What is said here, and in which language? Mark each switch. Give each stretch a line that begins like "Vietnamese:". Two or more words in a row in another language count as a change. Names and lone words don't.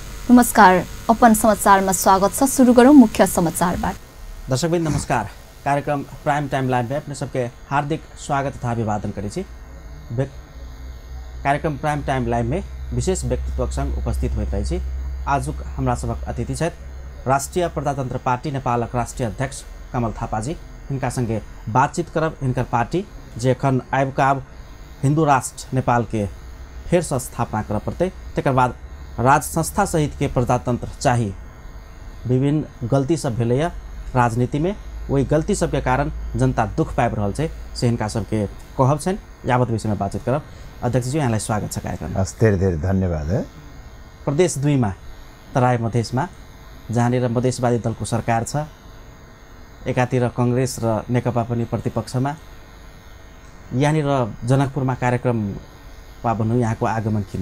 Nepali: नमस्कार, अपन समाचारमा स्वागत छ। सुरु गरौँ मुख्य समाचारबाट।
Maithili: दर्शकबिन नमस्कार। कार्यक्रम प्राइम टाइम लाइव में अपने सबके हार्दिक स्वागत तथा अभिवादन करै छी। कार्यक्रम प्राइम टाइम लाइव में विशेष व्यक्तित्वसँग उपस्थित होइत रही छी। आजुक हमरा सबक अतिथि छथि राष्ट्रिय प्रजातन्त्र पार्टी नेपालक राष्ट्रिय अध्यक्ष कमल थापाजी। हिनका संगे बातचीत करब। हिनकर पार्टी जे एखन आबिकाब हिंदू राष्ट्र नेपाल के फेर से स्थापना करऽ पड़तै, तकर बाद राज संस्था सहित के प्रजातंत्र चाहिए। विभिन्न गलती सब भेलैया राजनीति में, वही गलती सब के कारण जनता दुख पाबि रहल छै से हिनका सबके कहब छन्। यावत विषय में बातचीत करब। अध्यक्ष जी,
Nepali: यहाँलाई स्वागत छ कार्यक्रममा। धेरै धेरै धन्यवाद। प्रदेश 2 में तराई मधेसमा जहाँनिर मधेसवादी दलको सरकार छ, एकातिर कांग्रेस र नेकपा पनि प्रतिपक्षमा, यहाँनिर जनकपुरमा कार्यक्रम वा भनौँ यहाँको आगमन किन?